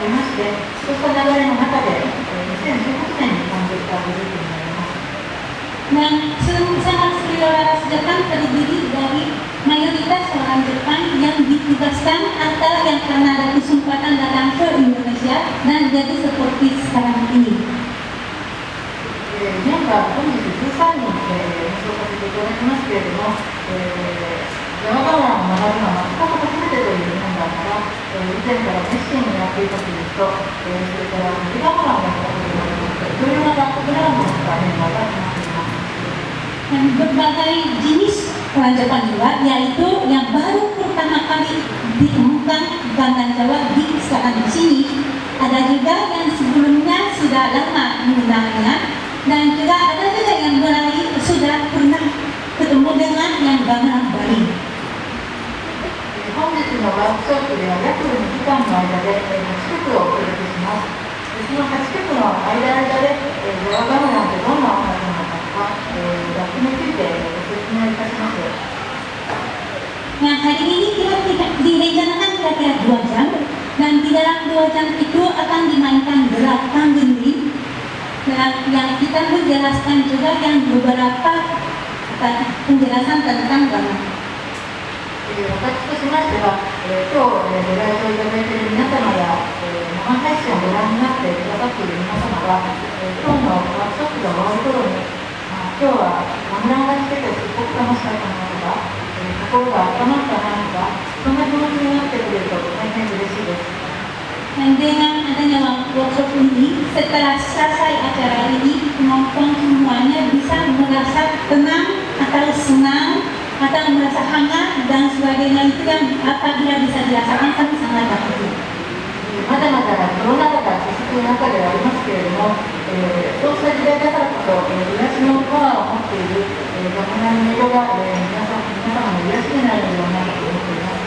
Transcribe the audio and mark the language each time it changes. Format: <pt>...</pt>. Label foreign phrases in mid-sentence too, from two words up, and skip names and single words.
<ja>して、そうした流れの中で、2018年に誕生したグループになります。</ja> <id>Dan sangat Sriwara Jepang terdiri dari mayoritas orang Jepang yang ditugaskan atau yang karena ada kesempatan datang ke Indonesia dan jadi seperti sekarang ini.</id> <ja>メンバー本日13人、演奏させていただきますけれども、ジャワガムラを学ぶのは全く初めてというメンバーから、以前から熱心にやっていたという人、それからジャワガムラをやったことがありまして、いろいろなバックグラウンドを持ったメンバーが集まっています。</ja> <id>Dan berbagai jenis orang Jepang juga, yaitu yang baru pertama kali ditemukan gamelan Jawa di sekarang di sini. Ada juga yang sebelumnya sudah lama menggunakannya, dan juga ada juga yang mulai sudah pernah ketemu dengan yang gamelan Bali.</id> <ja>本日のワークショップでは約2時間の間で8曲をお届けします。その8曲の間でジャワガムランってどんな音楽なのか、楽器についてご説明いたします。</ja> <id>Nah, hari ini direncanakan kira-kira 2 jam, dan di dalam 2 jam itu akan dimainkan 8 gending. Dan yang kita menjelaskan juga yang beberapa penjelasan tentang gamelan.</id> <ja>私としましては、今日ご来場いただいている皆様や、生配信をご覧になってくださっている皆様が、今日のワークショップが終わる頃に、今日はガムランが聴けてすごく楽しかったなとか、心が温まったなとか、そんな気持ちになってくれると大変嬉しいです。</ja> <id>Dan dengan adanya workshop ini, setelah selesai acara ini, penonton semuanya bisa merasa tenang atau senang atau merasa hangat dan sebagainya, itu yang apabila bisa dirasakan kami sangat bahagia.</id> <ja>まだまだコロナ禍が続く中ではありますけれども、そうした時代だからこそ、癒しのパワーを持っているガムランの色が、皆様の癒しになるのではないかと思っています。</ja>